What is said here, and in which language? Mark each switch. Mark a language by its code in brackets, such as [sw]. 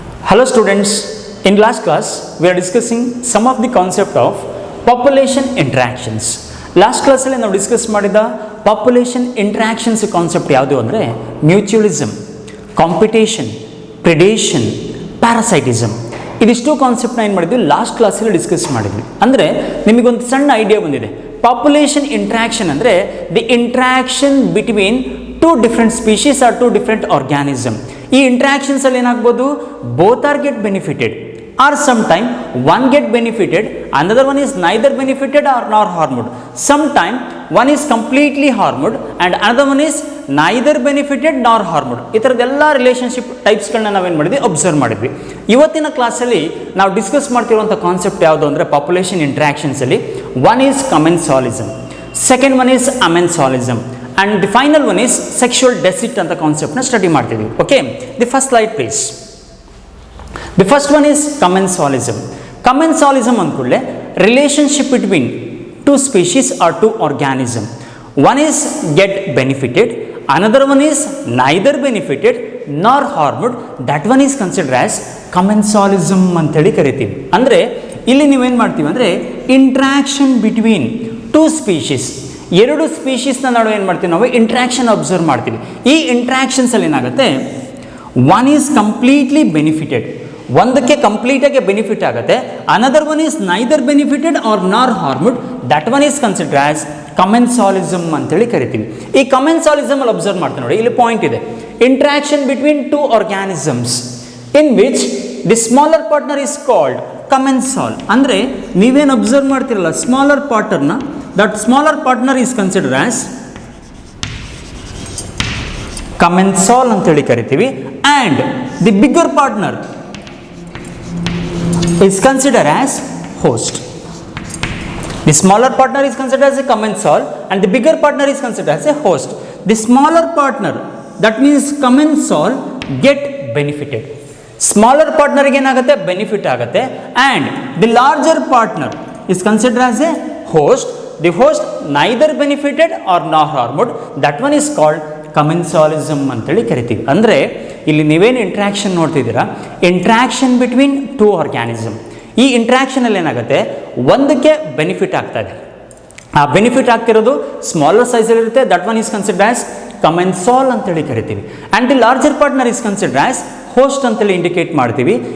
[en] Hello students, in last class we are discussing some of the concept of population interactions. [kn] Last class ಅಲ್ಲಿ ನಾವು discuss ಮಾಡಿದ population interactions concept ಯಾವುದು ಅಂದರೆ mutualism, competition, predation, parasitism. ಇದಿಷ್ಟು ಕಾನ್ಸೆಪ್ಟ್ನ ಏನು ಮಾಡಿದ್ವಿ last ಕ್ಲಾಸಲ್ಲಿ ಡಿಸ್ಕಸ್ ಮಾಡಿದ್ವಿ. ಅಂದರೆ ನಿಮಗೊಂದು ಸಣ್ಣ ಐಡಿಯಾ ಬಂದಿದೆ. [en] Population interaction ಅಂದರೆ the interaction between two different species or two different organism. [kn] ಈ ಇಂಟ್ರಾಕ್ಷನ್ಸ್ ಅಲ್ಲಿ ಏನಾಗ್ಬೋದು, [en] Both are get benefited or sometime one get benefited, another one is neither benefited or nor harmed. Sometime one is completely harmed and another one is neither benefited nor harmed. [kn] ಈ ಥರದ್ದೆಲ್ಲ relationship ಟೈಪ್ಸ್ಗಳನ್ನ ನಾವೇನು ಮಾಡಿದ್ವಿ, observe ಮಾಡಿದ್ವಿ. ಇವತ್ತಿನ ಕ್ಲಾಸಲ್ಲಿ ನಾವು discuss ಮಾಡ್ತಿರುವಂಥ concept ಯಾವುದು ಅಂದರೆ population ಇಂಟ್ರಾಕ್ಷನ್ಸಲ್ಲಿ [en] one is commensalism, second one is amensalism and the final one is sexual deceit [kn] ಅಂತ ಕಾನ್ಸೆಪ್ಟ್ನ ಸ್ಟಡಿ ಮಾಡ್ತಿದ್ವಿ. [en] Okay, the first slide please. The first one is commensalism. Commensalism ಅಂದ್ಕೂಡಲೇ relationship between two species or two organism. One is get benefited, another one is neither benefited nor harmed. That one is considered as commensalism [kn] ಅಂತೇಳಿ ಕರಿತೀವಿ. ಅಂದರೆ ಇಲ್ಲಿ ನೀವೇನು ಮಾಡ್ತೀವಿ ಅಂದರೆ [en] interaction between two species, [kn] ಎರಡು ಸ್ಪೀಶೀಸ್ನ ನಡುವೆ ಏನು ಮಾಡ್ತೀವಿ ನಾವು ಇಂಟ್ರಾಕ್ಷನ್ ಅಬ್ಸರ್ವ್ ಮಾಡ್ತೀವಿ. [en] ಈ ಇಂಟ್ರಾಕ್ಷನ್ಸಲ್ಲಿ ಏನಾಗುತ್ತೆ, ಒನ್ ಈಸ್ ಕಂಪ್ಲೀಟ್ಲಿ ಬೆನಿಫಿಟೆಡ್, [kn] ಒಂದಕ್ಕೆ ಕಂಪ್ಲೀಟಾಗಿ ಬೆನಿಫಿಟ್ ಆಗುತ್ತೆ, [en] another one is neither benefited or nor harmed, that one is consider as commensalism [kn] ಅಂತೇಳಿ ಕರಿತೀವಿ. ಈ ಕಮೆನ್ಸಾಲಿಸಮ್ ಅಲ್ಲಿ ಅಬ್ಸರ್ವ್ ಮಾಡ್ತೀವಿ ನೋಡಿ, ಇಲ್ಲಿ ಪಾಯಿಂಟ್ ಇದೆ, [en] Interaction between two organisms in which the smaller partner is called commensal. [kn] ಅಂದರೆ ನೀವೇನು ಅಬ್ಸರ್ವ್ ಮಾಡ್ತಿರಲ್ಲ smaller ಪಾರ್ಟ್ನರ್ನ, [en] that smaller partner is consider as commensal [kn] ಅಂತೇಳಿ ಕರಿತೀವಿ. [en] And the bigger partner is considered as host. The smaller partner is considered as a commensal and the bigger partner is considered as a host. The smaller partner, that means commensal, get benefited. [kn] Smaller partner ಗೆ ಏನಾಗುತ್ತೆ, benefit ಆಗುತ್ತೆ. [en] And the larger partner is considered as a host. The host neither benefited or nor harmed. That one is called [kn] commensalism ಅಂತೇಳಿ ಕರಿತೀವಿ. ಅಂದರೆ ಇಲ್ಲಿ ನೀವೇನು interaction ನೋಡ್ತಿದ್ದೀರಾ, [en] Interaction between two organism. [kn] ಈ ಇಂಟ್ರಾಕ್ಷನಲ್ಲಿ ಏನಾಗುತ್ತೆ, ಒಂದಕ್ಕೆ ಬೆನಿಫಿಟ್ ಆಗ್ತಾ ಇದೆ, ಆ ಬೆನಿಫಿಟ್ ಆಗ್ತಿರೋದು ಸ್ಮಾಲರ್ ಸೈಜಲ್ಲಿ ಇರುತ್ತೆ, [en] that one is consider as commensal [kn] ಅಂತೇಳಿ ಕರಿತೀವಿ. [en] and the larger partner is consider as host [kn] ಅಂತೇಳಿ ಇಂಡಿಕೇಟ್ ಮಾಡ್ತೀವಿ.